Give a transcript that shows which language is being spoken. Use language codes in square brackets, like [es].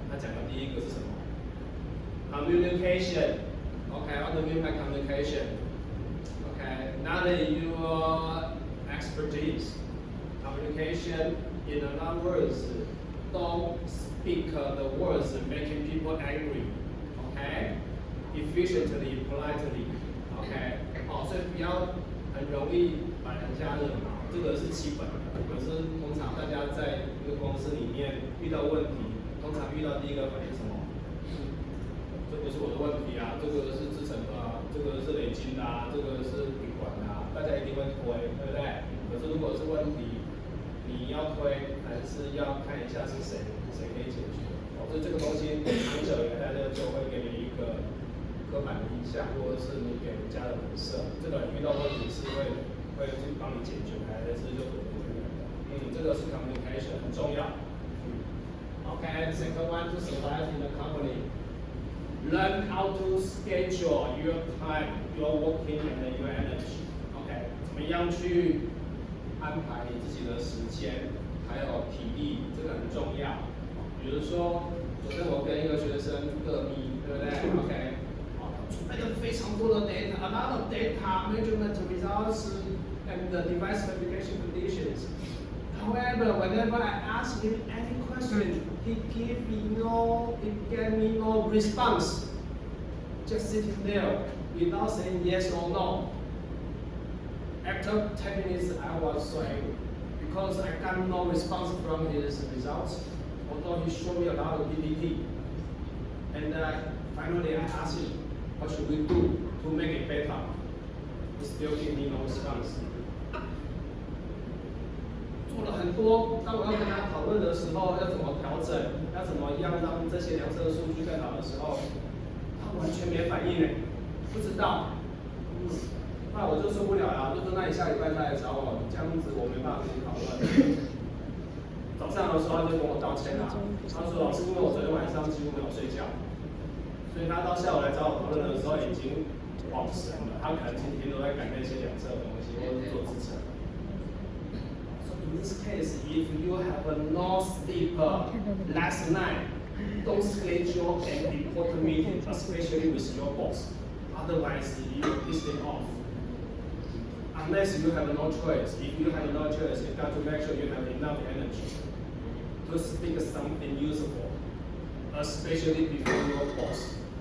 [zh] 他讲的第一个是什么 ？Communication。 [en] Okay, what do you mean by communication? Okay, not your expertise. Communication, in other words, don't speak the words making people angry. Okay, efficiently, politely. [zh] Okay, 好，所以不要很容易把人家惹毛，这个是基本的。可是通常大家在一个公司里面遇到问题，通常遇到第一个反应是什么？这不是我的问题啊，这个是制程的啊，这个是累积的啊，这个是品管的啊，大家一定会推，对不对？可是如果是问题你要推还是要看一下是谁可以解决。所以这个东西长久以来，大家就会给你一个刻板的印象，或者是你给人家的人设。这个人遇到问题是会去帮你解决，还是就躲不远的？这个是 communication 很重要。 [en] Okay, second one to survive in the company. Learn how to schedule your time, your working and your energy. [zh] OK， 怎么样去安排你自己的时间，还有体力，这个很重要。比如说，昨天我跟一个学生各密，对不对 ？OK， 准备了非常多的 data， [en] a lot of data, measurement results, and the device verification conditions. However, whenever I ask him any question, he gave me no response. Just sitting there without saying yes or no. After 10 minutes, I was so angry because I got no response from his results, although he showed me a lot of PPT. And finally, I asked him, what should we do to make it better? He still gave me no response. [zh] 做了很多，当我要跟他讨论的时候，要怎么调整，要怎么样让这些量测数据更好的时候，他完全没反应诶，不知道。后来我就受不了了，就说那你下礼拜再来找我，这样子我没办法跟你讨论。早上的时候他就跟我道歉了，他说老师，因为我昨天晚上几乎没有睡觉，所以他到下午来找我讨论的时候已经恍神了，他可能今天都在赶那些量测的东西，或者是做支撑。 [en] In this case, if you have no sleep last night, don't schedule an important meeting, especially with your boss. Otherwise, you will piss them off. Unless you have no choice. If you have no choice, you got to make sure you have enough energy to speak something useful, especially before your boss.